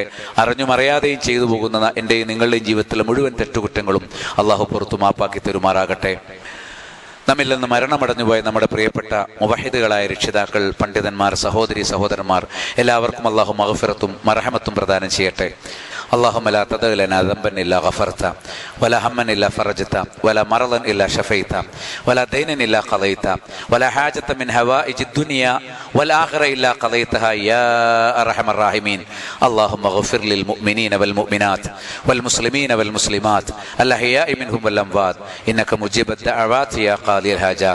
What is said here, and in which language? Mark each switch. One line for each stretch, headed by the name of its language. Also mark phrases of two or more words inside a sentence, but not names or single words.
Malayalam: അറിഞ്ഞും അറിയാതെയും ചെയ്തു പോകുന്ന എന്റെയും നിങ്ങളുടെയും ജീവിതത്തിലെ മുഴുവൻ തെറ്റുകുറ്റങ്ങളും അള്ളാഹു പുറത്തു മാപ്പാക്കി തരുമാറാകട്ടെ. നമ്മിൽ നിന്ന് മരണമടഞ്ഞുപോയ നമ്മുടെ പ്രിയപ്പെട്ട മുവഹിദുകളായ രക്ഷിതാക്കൾ, പണ്ഡിതന്മാർ, സഹോദരി സഹോദരന്മാർ എല്ലാവർക്കും അള്ളാഹു മഗ്ഫിറത്തും മർഹമത്തും പ്രദാനം ചെയ്യട്ടെ.
Arabic: اللهم لا تدع لنا ذنبا إلا غفرته ولا هما إلا فرجته ولا مرضا إلا شفيته ولا دينا إلا قضيته ولا حاجة من هوائج الدنيا والآخرة إلا قضيتها يا أرحم الراحمين. اللهم اغفر للمؤمنين والمؤمنات والمسلمين والمسلمات الأحياء منهم والأموات إنك مجيب الدعوات يا قاضي الحاجات.